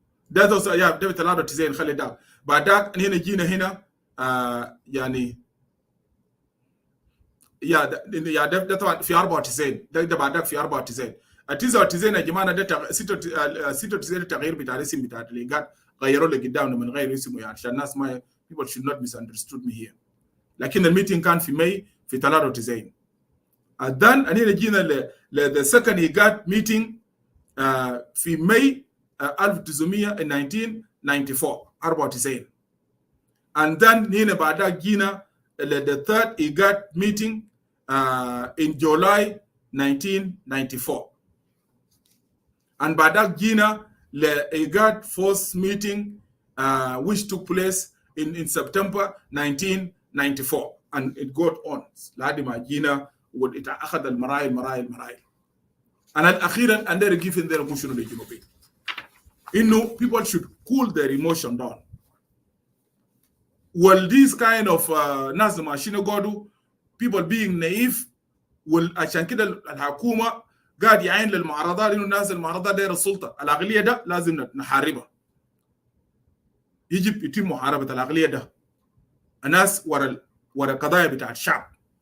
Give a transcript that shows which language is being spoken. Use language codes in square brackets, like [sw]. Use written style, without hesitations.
[ar] That's also ده بتلعب تزين خلي ده. بعدك هنا جينا هنا يعني ده طبعا في 94 ده بعدك في 94 99 يا جماعه ده 96 التغيير بتاع الاسم بتاع الإيجاد غيروا لي قدامنا من غير اسمه يعني عشان الناس ما [en] people should not misunderstood me here. [ar] لكن الميتنج كان في ماي في 93. [en] and then أنا جينا the second IGAD meeting في ماي 1994 94. and then هنا بعدها جينا the third IGAD meeting in July 1994. And بعدها جينا the IGAD fourth meeting which took place in September 1994. And it got on. [ar] لحد ما جينا وأخذ المراحل. [en] And أخيرا and they're giving their emotion to the European. People should cool their emotion down. Well, this kind of [ar] ناس ماشيين قادوا [en] people being naive [ar] عشان كده الحكومة قاعد يعين للمعارضات إنه الناس المعارضات داير السلطة العقلية ده لازم نحاربها. يجب يتم محاربة العقلية ده. الناس ورا قضايا بتاع الشعب.